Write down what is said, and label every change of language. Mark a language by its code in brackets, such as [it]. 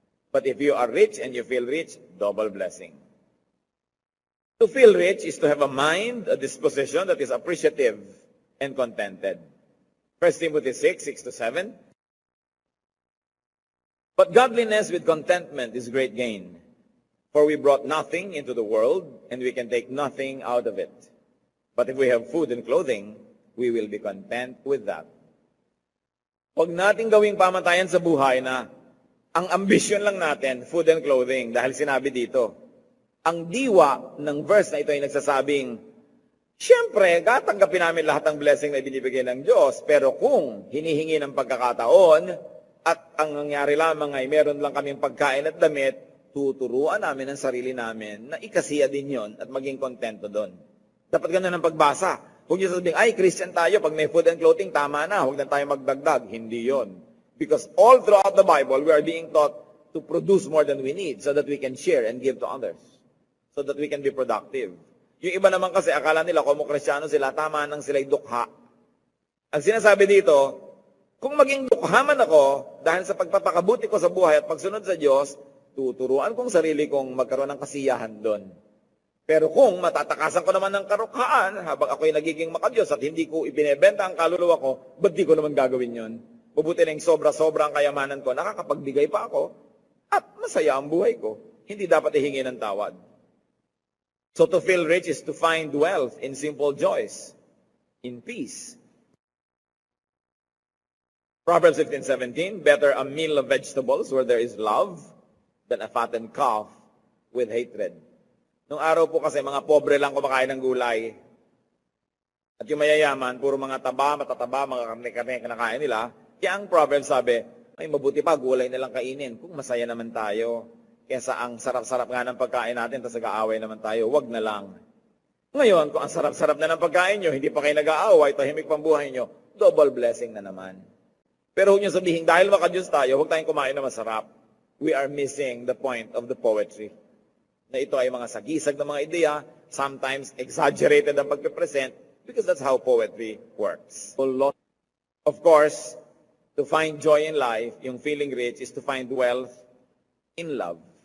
[en] But if you are rich and you feel rich, double blessing. To feel rich is to have a mind, a disposition that is appreciative and contented. 1 Timothy 6:6-7. But godliness with contentment is great gain. For we brought nothing into the world, and we can take nothing out of it. But if we have food and clothing, we will be content with that. [tl] Huwag nating gawing pamantayan sa buhay na ang ambisyon lang natin, food and clothing, dahil sinabi dito. Ang diwa ng verse na ito ay nagsasabing, siyempre, tatanggapin namin lahat ng blessing na binibigay ng Diyos, pero kung hinihingi ng pagkakataon, at ang nangyari lamang ay meron lang kaming pagkain at damit, tuturuan namin ang sarili namin na ikasiya din yon at maging kontento doon. Dapat ganun ang pagbasa. Huwag niyo sabihin, ay, Christian tayo, pag may food and clothing, tama na, huwag na tayo magdagdag. Hindi yon. [en] Because all throughout the Bible, we are being taught to produce more than we need so that we can share and give to others. So that we can be productive. [tl] Yung iba naman kasi, akala nila, kung Kristyano sila, tama nang sila'y dukha. Ang sinasabi dito, kung maging dukha man ako, dahil sa pagpapakabuti ko sa buhay at pagsunod sa Diyos, tuturuan kong sarili kong magkaroon ng kasiyahan doon. Pero kung matatakasan ko naman ng karukhaan, habang ako'y nagiging makadiyos at hindi ko ibinebenta ang kaluluwa ko, ba't di ko naman gagawin yon? Mabuti na yung sobra-sobra ang kayamanan ko, nakakapagbigay pa ako, at masaya ang buhay ko. Hindi dapat ihingi ng tawad. [en] So to feel rich is to find wealth in simple joys, in peace. Proverbs 15:17, better a meal of vegetables where there is love than a fattened calf with hatred. [tl] Nung araw po kasi, mga pobre lang kumakain ng gulay. At yung mayayaman, puro mga taba, matataba, mga karne-karne kinakain nila. Kaya ang Proverbs sabi, ay mabuti pa, gulay na lang kainin. Kung masaya naman tayo, kesa ang sarap-sarap nga ng pagkain natin, tapos nag-aaway naman tayo, wag na lang. Ngayon, kung ang sarap-sarap na ng pagkain nyo, hindi pa kayo nag-aaway, tahimik pang buhay nyo, double blessing na naman. Pero huwag nyo sabihin, dahil makadiyos tayo, huwag tayong kumain na masarap. [en] We are missing the point of the poetry. [tl] Na ito ay mga sagisag ng mga ideya, [en] sometimes exaggerated ang pagpipresent, because that's how poetry works. Of course, to find joy in life, yung feeling rich, is to find wealth in love.